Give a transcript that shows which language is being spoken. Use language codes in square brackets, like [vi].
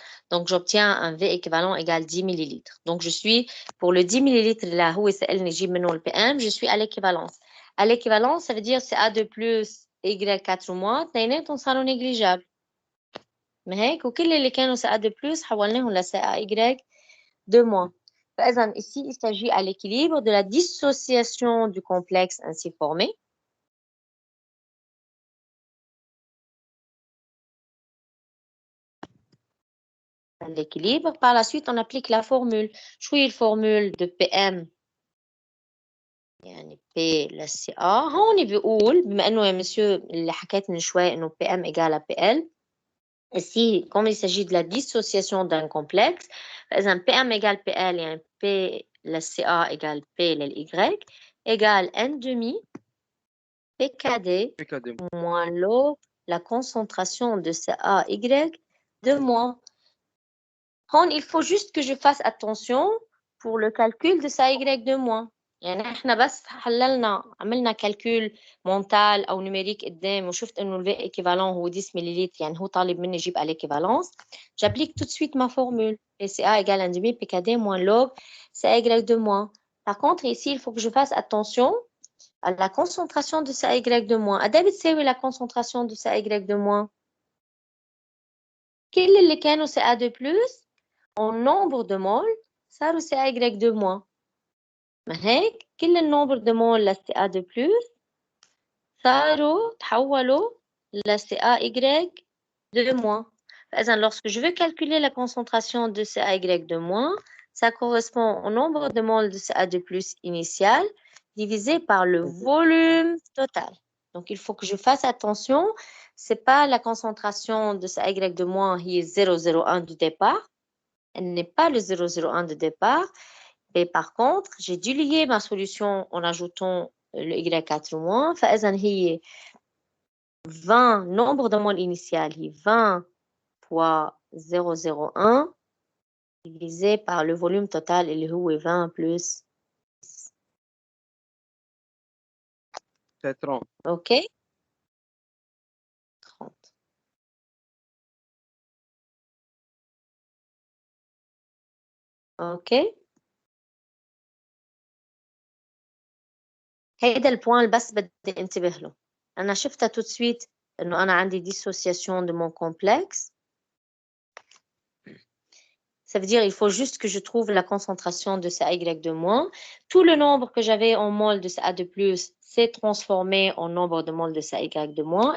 [fr] Donc, j'obtiens un V équivalent égal 10 millilitres. Donc, je suis, pour le 10 millilitres là où le PM, je suis à l'équivalence. À l'équivalence, ça veut dire Ca2+, Y4-. [ar] اثنيناتهم صاروا négligeables. ما هيك وكل اللي كانوا Ca2+, حولناهم ل Ca2-. فإذا [fr] ici, il s'agit à l'équilibre de la dissociation du complexe ainsi formé. L'équilibre. Par la suite, on applique la formule. [ar] شو هي [fr] الفورمule de PM؟ [ar] يعني [fr] P للسي A. [ar] هون بيقول بما إنه يا مسيو اللي حكيت من شوي إنه PM égale à PL. [fr] Ici, comme il s'agit de la dissociation d'un complexe, [ar] فإذا [fr] PM égale PL [ar] يعني [fr] P للسي A égale P للY égale N demi PKD moins log la concentration de CaY de moins. Il faut juste que je fasse attention pour le calcul de CaY de moins. [ar] يعني احنا بس عملنا [fr] calcul mental او numérique [ar] قدام وشفت انه ال V équivalent هو 10 millilitres يعني هو طالب مني اجيب [fr] à l'équivalence. J'applique tout de suite ma formule. Ca égale 1 demi PKD moins log CaY de moins. Par contre, ici, il faut que je fasse attention à la concentration de CaY de moins. [ar] أداة بتساوي [fr] la concentration de CaY de moins. [ar] كل اللي كانوا [fr] Ca2+, en nombre de moles, [ar] صاروا [fr] CaY de moins. [ar] ما هيك كل النمبر de moles ل Ca2+, صاروا تحولوا ل CaY de moins. فإذا [fr] lorsque je veux calculer la concentration de CaY de moins, ça correspond au nombre de moles de Ca2+ initial divisé par le volume total. Donc, il faut que je fasse attention. Ce n'est pas la concentration de CaY de moins qui est 0,01 du départ. Elle n'est pas le 0,01 de départ. Et par contre, j'ai dû lier ma solution en ajoutant le Y4-. [ar] فإذا هي [fr] 20 nombre de moles initial, 20 fois 0,01 divisé par le volume total [ar] اللي هو [fr] 20 plus 10. C'est 30. OK? 30. OK? [ar] هيدا البوان بس بدي انتبه له. أنا شفتها [fr] tout de suite [ar] إنه أنا عندي [fr] dissociation de mon complexe. Ça veut dire qu'il faut juste que je trouve la concentration de CaY de moins. Tout le nombre que j'avais en mol de Ca2+, s'est transformé en nombre de moles de CaY de moins.